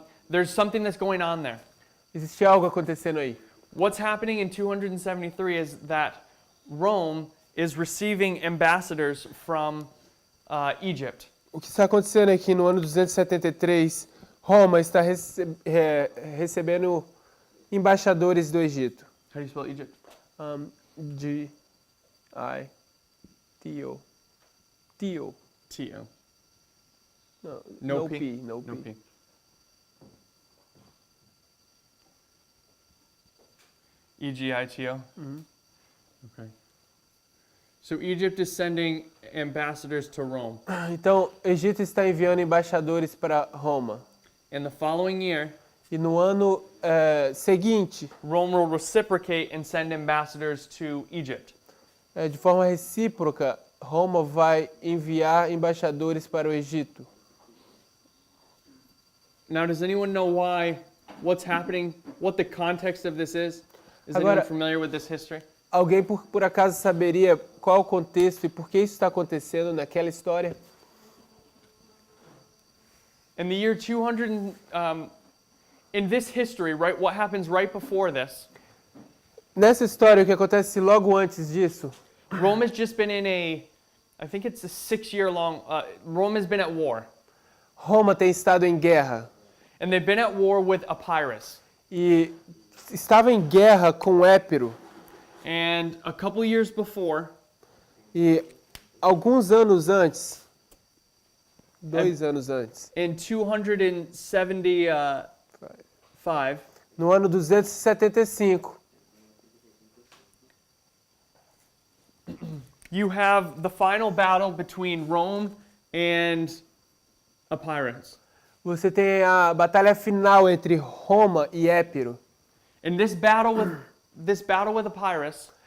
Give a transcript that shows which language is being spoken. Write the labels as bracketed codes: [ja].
[en] there's something that's going on there. [pt] existe algo acontecendo aí. [en] what's happening in 273 is that Rome is receiving ambassadors from Egypt. [pt] O que está acontecendo é que no ano 273, Roma está recebendo embaixadores do Egito. [en] How do you spell Egypt? [pt] G-I-T-O. T-O. T-O. [en] No, No no P? P. No No P. P. [pt] E-G-I-T-O? Okay. [en] So Egypt is sending ambassadors to Rome. [pt] Então, o Egito está enviando embaixadores para Roma. [en] In the following year, [pt] E no ano seguinte, [en] Rome will reciprocate and send ambassadors to Egypt. [pt] de forma recíproca, Roma vai enviar embaixadores para o Egito. [en] Now, does anyone know what's happening, what the context of this is? Is [pt] Agora- [en] anyone familiar with this history? [pt] Alguém por acaso saberia qual o contexto e por que isso está acontecendo naquela história? [en] In the year 200, in this history, right, what happens right before this, [pt] Nessa história, o que acontece logo antes disso, [en] Rome has just been in I think it's a 6-year long, Rome has been at war. [pt] Roma tem estado em guerra [en] And they've been at war with Epirus. [pt] e estava em guerra com Épiro. [en] And a couple years before, [pt] E alguns anos antes, 2 anos antes, [en] in 275, [pt] no ano 275, [en] you have the final battle between Rome and Epirus. [pt] você tem a batalha final entre Roma e Épiro. [en] And this battle with Epirus